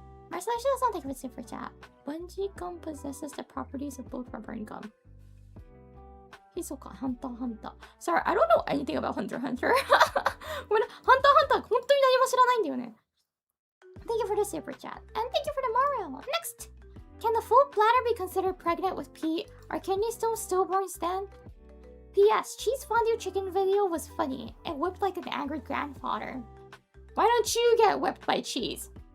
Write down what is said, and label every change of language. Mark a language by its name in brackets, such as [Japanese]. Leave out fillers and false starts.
[English] Marcellus doesn't think of a super chat. Bungee gum possesses the properties of both rubber and gum. Hisoka, Hunter Hunter. Sorry, I don't know anything about Hunter Hunter. [Japanese] When Hunter Hunter, 本当に何も知らないんだよね。 [English] Thank you for the super chat. And thank you for the Mario. Next! Can the full bladder be considered pregnant with pee? Are kidney stones stillborn stand? P.S. Cheese fondue chicken video was funny. It whipped like an angry grandfather. Why don't you get whipped by cheese?